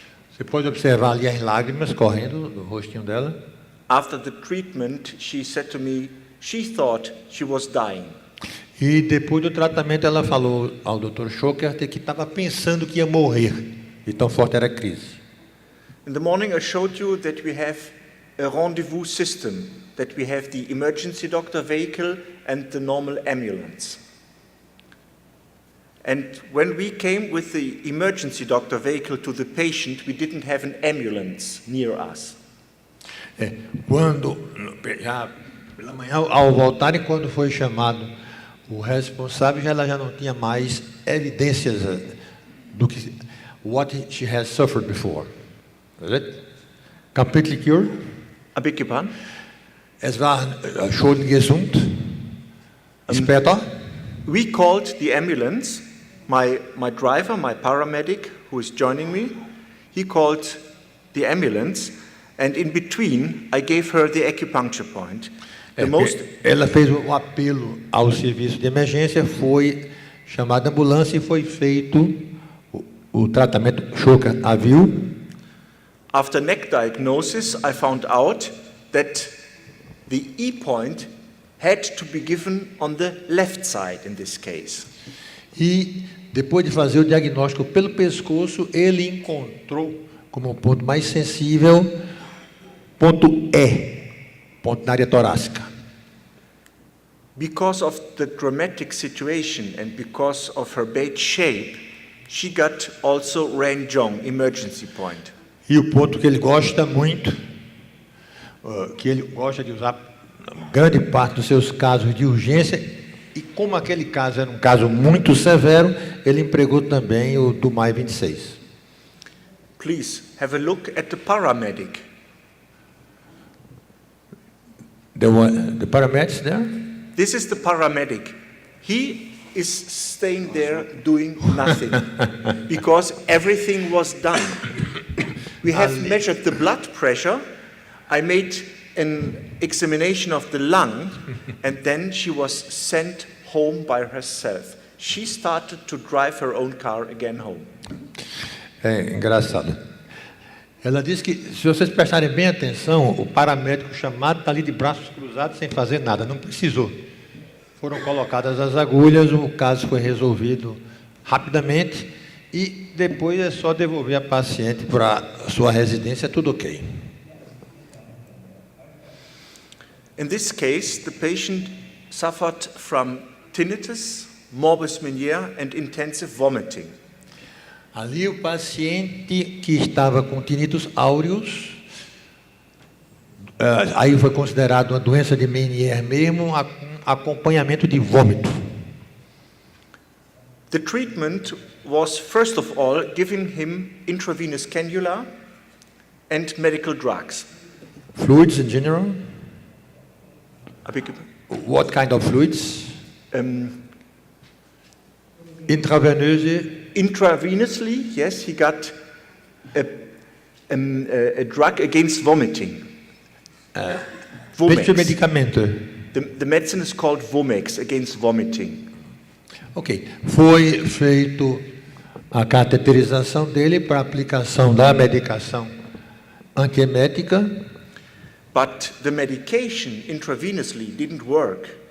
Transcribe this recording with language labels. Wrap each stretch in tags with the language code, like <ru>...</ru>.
<pt>Você pode observar ali as lágrimas correndo do rostinho dela.</pt> <en>After the treatment, she said to me, she thought she was dying.</en> <pt>E depois do tratamento ela falou ao Dr. Schocker que estava pensando que ia morrer, de tão forte era a crise.</pt> <en>In the morning I showed you that we have a rendezvous system, that we have the emergency doctor vehicle and the normal ambulance. And when we came with the emergency doctor vehicle to the patient, we didn't have an ambulance near us.</en> <pt>Quando, já pela manhã, ao voltarem, quando foi chamado o responsável, ela já não tinha mais evidências do que</pt> <en>what she has suffered before. Is it? Completely cured? I beg your pardon?</en> <de>Es war schon gesund. Später?</de> <en>We called the ambulance. My driver, my paramedic, who is joining me, he called the ambulance, and in between, I gave her the acupuncture point.</en> <pt>Ela fez um apelo ao serviço de emergência, foi chamada a ambulância e foi feito o tratamento. Schocker a viu.</pt> <en>After neck diagnosis, I found out that the E point had to be given on the left side in this case.</en> <pt>E depois de fazer o diagnóstico pelo pescoço, ele encontrou como ponto mais sensível ponto E, ponto na área torácica.</pt> <en>Because of the dramatic situation and because of her bad shape, she got also Ranjong emergency point.</en> <pt>E o ponto que ele gosta muito, que ele gosta de usar grande parte dos seus casos de urgência, e como aquele caso era um caso muito severo, ele empregou também o Dumai 26.</pt> <en>Please have a look at the paramedic. The paramedics there? This is the paramedic. He is staying there doing nothing because everything was done. We have measured the blood pressure. I made an examination of the lung, and then she was sent home by herself. She started to drive her own car again home.</en> <pt>É engraçado. Ela disse que, se vocês prestarem bem atenção, o paramédico chamado está ali de braços cruzados sem fazer nada, não precisou. Foram colocadas as agulhas, o caso foi resolvido rapidamente e depois é só devolver a paciente para a sua residência, tudo ok.</pt> <en>In this case, the patient suffered from tinnitus, morbus Meniere, and intensive vomiting.</en> <pt>Ali o paciente que estava com tinnitus áureos, aí foi considerado uma doença de Meniere mesmo, acompanhamento de vômito.</pt> <en>The treatment was, first of all, giving him intravenous cannula and medical drugs. Fluids in general? I beg What kind of fluids?</en> <de>Intravenöse.</de> <en>Intravenously, yes, he got a drug against vomiting. Vomex.</en> <pt>Medicamento.</pt> <en>The medicine is called Vomex, against vomiting. Ok.</en> <pt>Foi feito a cateterização dele para aplicação da medicação antiemética.</pt> <en>But the medication intravenously didn't work.</en>